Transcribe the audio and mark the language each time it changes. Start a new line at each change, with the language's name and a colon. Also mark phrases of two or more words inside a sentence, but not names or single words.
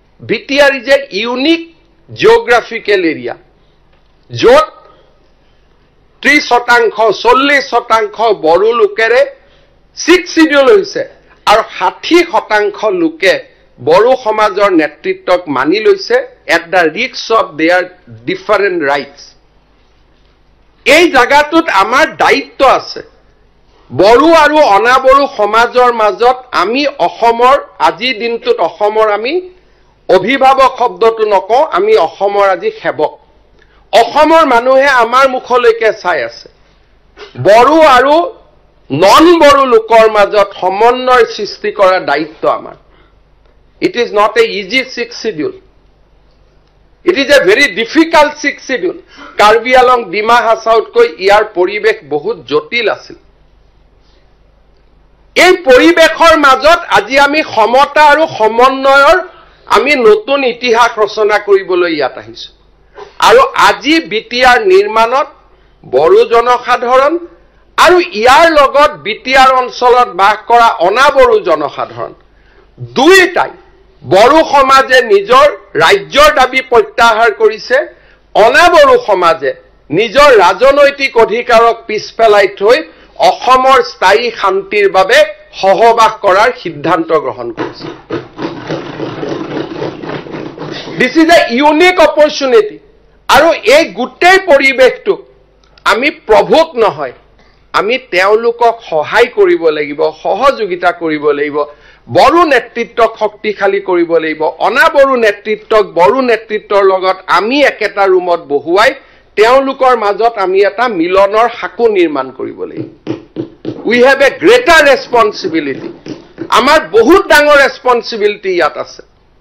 English: BTR is a unique geographical area.
Assamese: য'ত 30% 40% বড়ো লোকেৰে 6 শিডিউল হৈছে আৰু 60% লোকে বড়ো সমাজৰ নেতৃত্বক মানি লৈছে
English: at the risk of their different rights.
Assamese: এই জায়গাটোত আমাৰ দায়িত্ব আছে বড়ো আৰু অনাবড়ো সমাজৰ মাজত আমি অসমৰ আজি দিনটোত অসমৰ আমি অভিভাৱক শব্দটো নকওঁ আমি অসমৰ আজি সেৱক অসমৰ মানুহে আমাৰ মুখলৈকে চাই আছে বড়ো আৰু নন বড়ো লোকৰ মাজত সমন্বয় সৃষ্টি কৰা দায়িত্ব আমাৰ
English: It is not a easy 6 schedule. It is a very difficult 6 schedule.
Assamese: Karbi Anglong Dima Hasaut কৈ ইয়াৰ পৰিৱেশ বহুত জটিল আছিল. এই পৰিবেশৰ মাজত আজি আমি সমতা আৰু সমন্বয়ৰ আমি নতুন ইতিহাস ৰচনা কৰিবলৈ ইয়াত আহিছো আৰু আজি বিটিআৰ নিৰ্মাণত বড়ো জনসাধাৰণ আৰু ইয়াৰ লগত বিটিআৰ অঞ্চলত বাস কৰা অনাবড়ো জনসাধাৰণ দুইটাই বড়ো সমাজে নিজৰ ৰাজ্যৰ দাবী প্ৰত্যাহাৰ কৰিছে অনাবড়ো সমাজে নিজৰ ৰাজনৈতিক অধিকাৰক পিছপেলাই থৈ অসমৰ স্থায়ী শান্তিৰ বাবে সহবাস কৰাৰ সিদ্ধান্ত গ্ৰহণ কৰিছে
English: This is a unique opportunity
Assamese: আৰু এই গুটেই পৰিবেশটো আমি প্ৰভোক নহয় আমি তেওঁলোকক সহায় কৰিব লাগিব সহযোগিতা কৰিব লাগিব বড়ো নেতৃত্বক শক্তিশালী কৰিব লাগিব অনাবড়ো নেতৃত্বক বড়ো নেতৃত্বৰ লগত আমি একেটা ৰুমত বহুৱাই তেওঁলোকৰ মাজত আমি এটা মিলনৰ হাকু নিৰ্মাণ কৰিব লাগিব
English: We have a greater responsibility.
Assamese: আমাৰ বহুত ডাঙৰ responsibility ইয়াত আছে.